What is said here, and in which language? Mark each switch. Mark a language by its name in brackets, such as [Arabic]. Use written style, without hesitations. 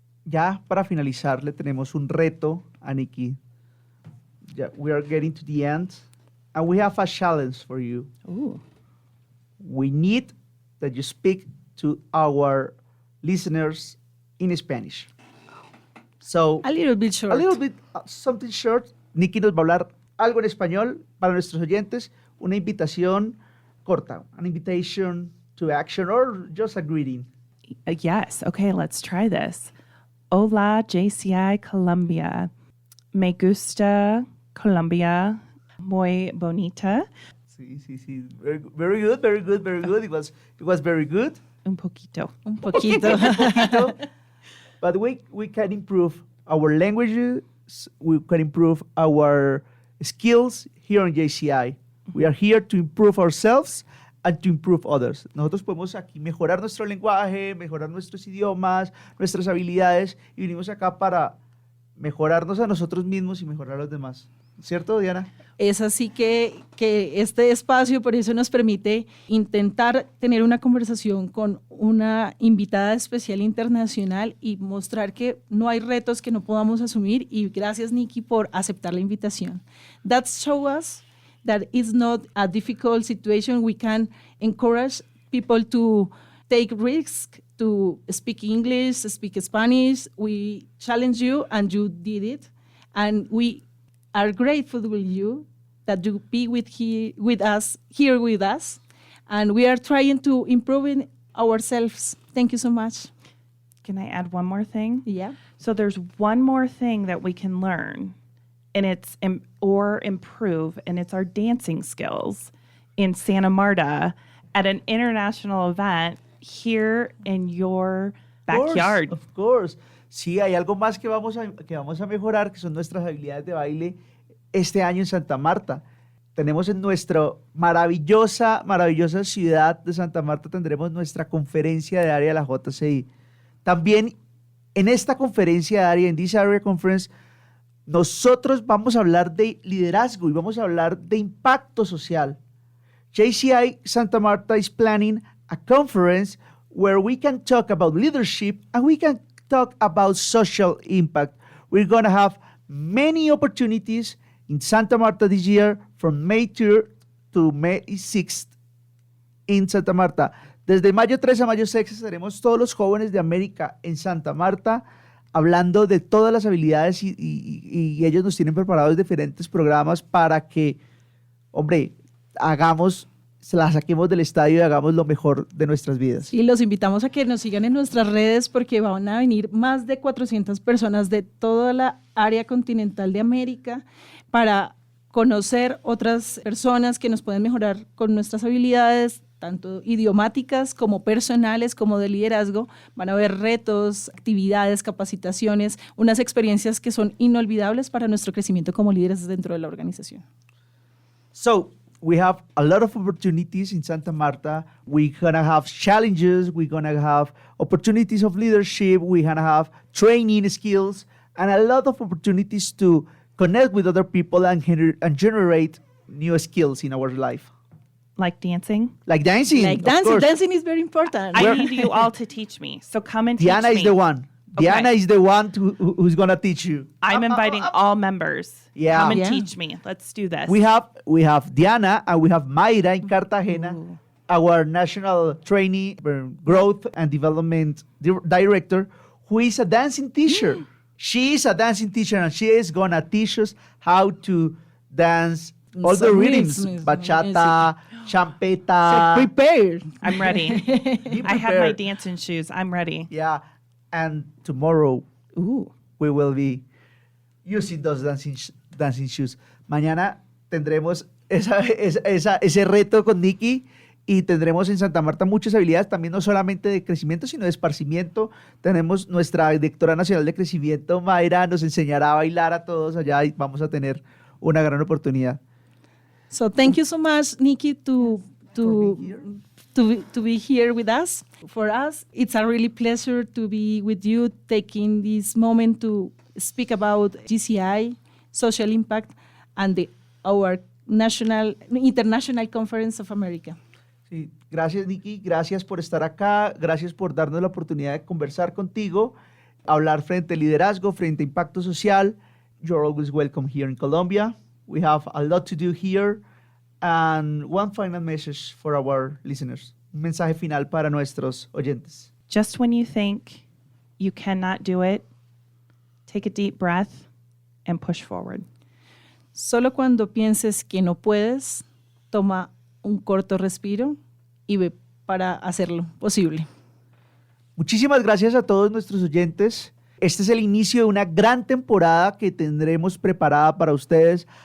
[Spanish] Ya para finalizar le tenemos un reto a Nikki. [English] We are getting to the end and we have a challenge for you. Ooh. We need that you speak to our listeners in Spanish. So, A little bit short. A little bit, something short. [Spanish] Nikki nos va a hablar algo en español para nuestros oyentes, una invitación corta, [English] an invitation to action or just a greeting. Yes. Okay, let's try this. Hola, JCI Colombia. [Spanish] Me gusta Colombia. Muy bonita. [English] Sí. Very good. It was very good. [Spanish] Un poquito. Un poquito. [English] But we can improve our languages, we can improve our skills here on JCI. We are here to improve ourselves and to improve others. [Spanish] Nosotros podemos aquí mejorar nuestro lenguaje, mejorar nuestros idiomas, nuestras habilidades, y vinimos acá para mejorarnos a nosotros mismos y mejorar a los demás. ¿Cierto, Diana? Es así que este espacio por eso nos permite intentar tener una conversación con una invitada especial internacional y mostrar que no hay retos que no podamos asumir, y gracias Nikki por aceptar la invitación. [English] That shows us that it's not a difficult situation. We can encourage people to take risks, to speak English, speak Spanish. We challenge you and you did it, and we are grateful with you that you be with us, and we are trying to improve ourselves. Thank you so much. Can I add one more thing? Yeah. So there's one more thing that we can learn, and it's or improve, and it's our dancing skills in Santa Marta at an international event here in your backyard. Of course. [Spanish] Sí, hay algo más que vamos a mejorar, que son nuestras habilidades de baile este año en Santa Marta. Tenemos en nuestra maravillosa ciudad de Santa Marta, tendremos nuestra conferencia de área de la JCI. También en esta conferencia de área, en [English] This Area Conference, [Spanish] nosotros vamos a hablar de liderazgo y vamos a hablar de impacto social. [English] JCI Santa Marta is planning a conference where we can talk about leadership and we can talk about social impact. We're going to have many opportunities in Santa Marta this year from May 3rd to May 6th in Santa Marta. [Spanish] Desde mayo 3 a mayo 6 estaremos todos los jóvenes de América en Santa Marta hablando de todas las habilidades y ellos nos tienen preparados diferentes programas para que, hombre, se la saquemos del estadio y hagamos lo mejor de nuestras vidas. Y los invitamos a que nos sigan en nuestras redes porque van a venir más de 400 personas de toda la área continental de América para conocer otras personas que nos pueden mejorar con nuestras habilidades, tanto idiomáticas como personales, como de liderazgo. Van a haber retos, actividades, capacitaciones, unas experiencias que son inolvidables para nuestro crecimiento como líderes dentro de la organización. [English] So, we have a lot of opportunities in Santa Marta. We're going to have challenges. We're going to have opportunities of leadership. We're going to have training skills and a lot of opportunities to connect with other people and generate new skills in our life. Like dancing? Like dancing. Like dancing. Dancing is very important. I need you all to teach me. So come and teach me. Diana is the one. Okay. Diana is the one who's going to teach you. I'm inviting all members. Yeah. Come and Yeah. teach me. Let's do this. We have Diana and we have Mayra in Cartagena, our national trainee, growth and development director, who is a dancing teacher. She is a dancing teacher and she is going to teach us how to dance all the rhythms, bachata, champeta. So prepare. I'm ready. Be I have my prepared. dancing shoes. I'm ready. Yeah, and tomorrow Ooh. we will be using those dancing shoes. [Spanish] Mañana tendremos ese reto con Nikki y tendremos en Santa Marta muchas habilidades, también no solamente de crecimiento, sino de esparcimiento. Tenemos nuestra directora nacional de crecimiento, Mayra, nos enseñará a bailar a todos allá y vamos a tener una gran oportunidad. [English] So thank you so much, Nikki, to be here with us. For us, it's a really pleasure to be with you, taking this moment to speak about GCI, social impact, and our international conference of America. [Spanish] Sí, gracias, Nikki, gracias por estar acá, gracias por darnos la oportunidad de conversar contigo, hablar frente al liderazgo, frente a impacto social. [English] You're always welcome here in Colombia. We have a lot to do here. And one final message for our listeners. [Spanish] Un mensaje final para nuestros oyentes. [English] Just when you think you cannot do it, take a deep breath and push forward. [Spanish] Solo cuando pienses que no puedes, toma un corto respiro y ve para hacerlo posible. Muchísimas gracias a todos nuestros oyentes. Este es el inicio de una gran temporada que tendremos preparada para ustedes.